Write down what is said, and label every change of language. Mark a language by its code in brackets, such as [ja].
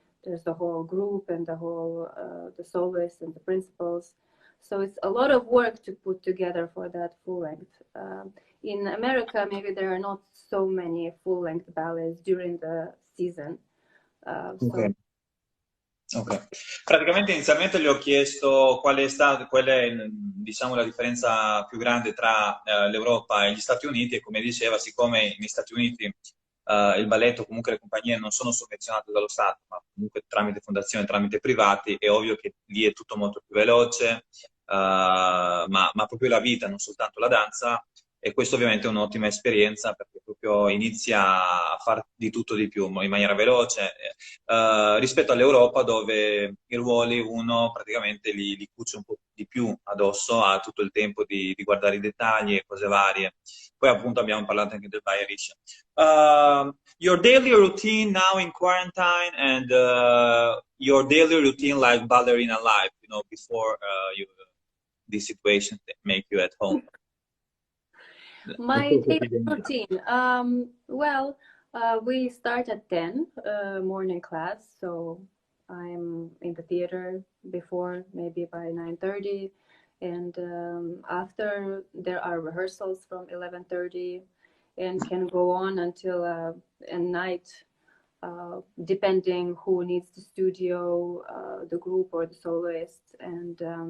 [en] There's the whole group and the whole the soloists and the principals. So it's a lot of work to put together for that full-length. In America, maybe there are not so many full-length ballets during the season. Ok. Ok. [it] Praticamente inizialmente gli ho chiesto qual è, diciamo, la differenza più grande tra l'Europa e gli Stati Uniti, e come diceva, siccome negli Stati Uniti il balletto, comunque le compagnie non sono sovvenzionate dallo Stato, ma comunque tramite fondazioni, tramite privati, è ovvio che lì è tutto molto più veloce, ma proprio la vita, non soltanto la danza, e questo ovviamente è un'ottima esperienza, perché proprio inizia a fare di tutto di più in maniera veloce, rispetto all'Europa, dove i ruoli uno praticamente li cuce un po' di più addosso, ha tutto il tempo di guardare i dettagli e cose varie. Poi appunto abbiamo parlato anche del Bayerische. [en] Your daily routine now in quarantine, and your daily routine like ballerina life, you know, before this situation that make you at home. My daily routine. Well, we start at 10 morning class, so I'm in the theater before, maybe by 9:30, and after there are rehearsals from 11:30, and can go on until a night, depending who needs the studio, the group or the soloist, and